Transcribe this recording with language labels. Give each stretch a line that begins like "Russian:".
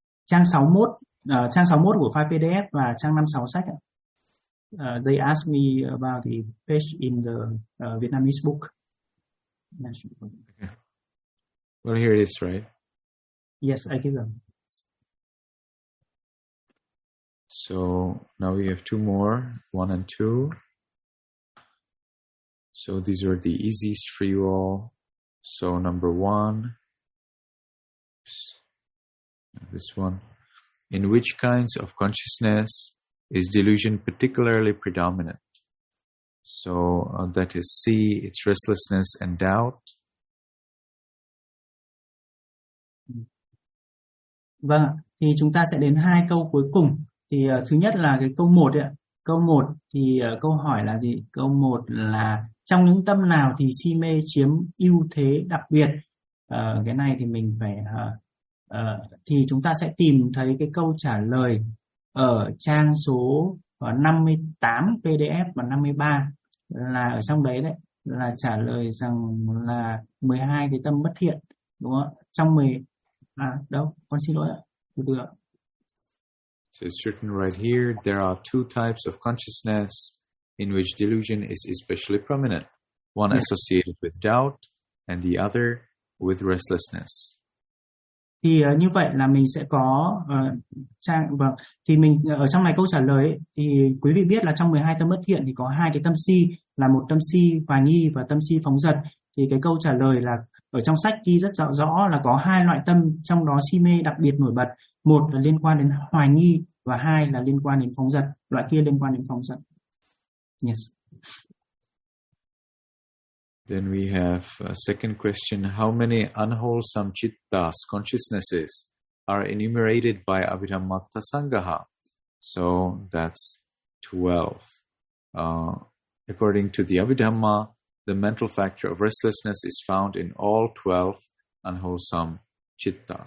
Vietnamese: Trang 61, trang 61 của file PDF và trang 56 sách.
English: They asked me about the page in the Vietnamese book. Well, here it is, right? Yes, I give them. So now we have two more, one and two. So these are the easiest for you all. So number one. This one. In which kinds of consciousness is delusion particularly predominant? So that is C, it's restlessness and doubt.
Vietnamese: Vâng, thì chúng ta sẽ đến hai câu cuối cùng. Thì thứ nhất là cái câu 1 ạ. Câu 1 thì câu hỏi là gì? Câu 1 là trong những tâm nào thì si mê chiếm ưu thế đặc biệt? cái này thì mình phải thì chúng ta sẽ tìm thấy cái câu trả lời ở trang số 58 PDF và 53, là ở trong đấy đấy là trả lời rằng là 12 cái tâm bất thiện, đúng không? Trong 10 à đâu, con xin lỗi ạ. Được.
English: So it's written right here, there are two types of consciousness in which delusion is especially prominent. One associated with doubt and the other with restlessness.
Vietnamese: Thì như vậy là mình sẽ có trang vâng, thì mình ở trong này câu trả lời ấy, thì quý vị biết là trong 12 tâm bất thiện thì có hai cái tâm si, là một tâm si hoài nghi và tâm si phóng dật. Thì cái câu trả lời là ở trong sách ghi rất rõ là có hai loại tâm, trong đó si mê đặc biệt nổi bật, một là liên quan đến hoài nghi và hai là liên quan đến phóng dật, loại kia liên quan đến phóng dật.
English: Yes. Then we have a second question. How many unwholesome chittas, consciousnesses, are enumerated by Abhidhammata Sangaha? So that's 12. According to the Abhidhamma, the mental factor of restlessness is found in all 12 unwholesome chittas.